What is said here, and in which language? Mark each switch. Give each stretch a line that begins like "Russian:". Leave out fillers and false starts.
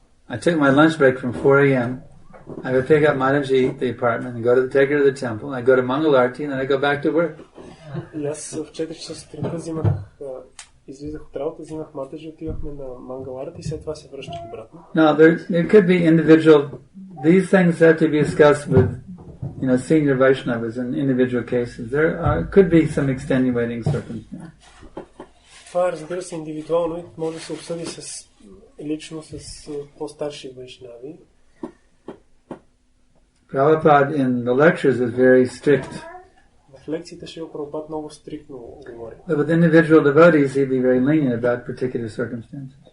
English: I took my lunch break from 4 a.m. I would pick up Mataji at the apartment and take her to the temple. I go to Mangalarti and then I go back to work.
Bulgarian: И аз в 4 часа сутринта излизах от работа, взимах Матаджи, отивахме на Мангаларата и след това се връщах обратно.
English: Now there could be individual. These things have to be discussed with, senior Vaishnavas in individual cases. There could be some extenuating circumstances.
Bulgarian: Това, разбира се, индивидуално и може да се обсъди лично с по-старши вайшнави.
English: Prabhupada in the lectures is very strict.
Bulgarian: В лекциите Шрила Прабхупад много стриктно говори.
English: But with individual devotees, he'd be very lenient about particular circumstances.